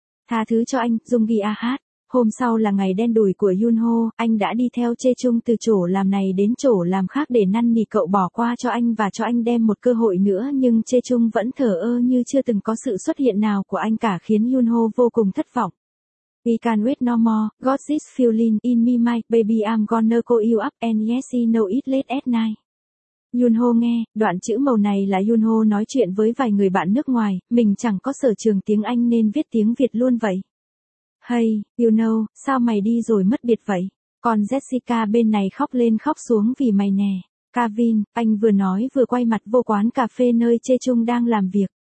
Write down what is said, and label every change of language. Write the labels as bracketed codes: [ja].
[vi] Tha thứ cho anh, Dung Ghi Ahat. Hôm sau là ngày đen đủi của Yun Ho, anh đã đi theo Chê Chung từ chỗ làm này đến chỗ làm khác để năn nỉ cậu bỏ qua cho anh và cho anh đem một cơ hội nữa, nhưng Chê Chung vẫn thờ ơ như chưa từng có sự xuất hiện nào của anh cả khiến Yun Ho vô cùng thất vọng. [en] We can wait no more, got this feeling in me my baby I'm gonna call you up and yes you know it late at night. [vi] Yun Ho nghe, đoạn chữ màu này là Yun Ho nói chuyện với vài người bạn nước ngoài, mình chẳng có sở trường tiếng Anh nên viết tiếng Việt luôn vậy. [en] Hey, you know, [vi] sao mày đi rồi mất biệt vậy? Còn Jessica bên này khóc lên khóc xuống vì mày nè. Kevin, anh vừa nói vừa quay mặt vô quán cà phê nơi Chê Chung đang làm việc.